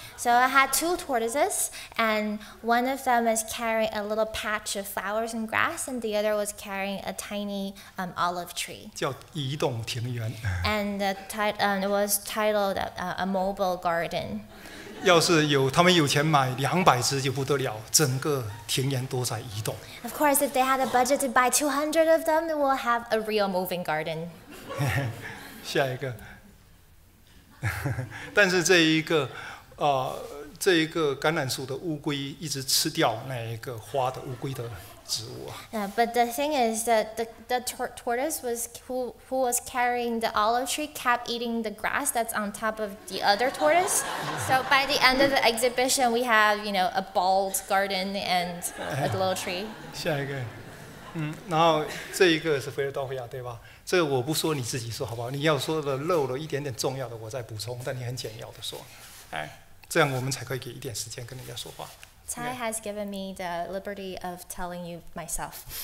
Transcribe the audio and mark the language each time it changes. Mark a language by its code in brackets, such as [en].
[en] So I had 2 tortoises, and one of them is carrying a little patch of flowers and grass, and the other was carrying a tiny olive tree. [zh] 叫移动庭园。 [en] And it was titled a mobile garden. [zh] 要是他们有钱买200只就不得了，整个庭园都在移动。 [en] Of course, if they had a budget to buy 200 of them, we'll have a real moving garden. [zh] 下一个，但是这一个橄榄树的乌龟一直吃掉那一个花的乌龟的植物。 [en] But the thing is that the tortoise who was carrying the olive tree kept eating the grass that's on top of the other tortoise. So by the end of the exhibition, we have a bald garden and a little tree. [zh] 下一个，然后这一个是菲尔道菲亚，对吧？这个我不说，你自己说好不好？你要说的漏了一点点重要的，我再补充，但你很简要的说，这样我们才可以给一点时间跟人家说话。 [en] Cai has given me the liberty of telling you myself.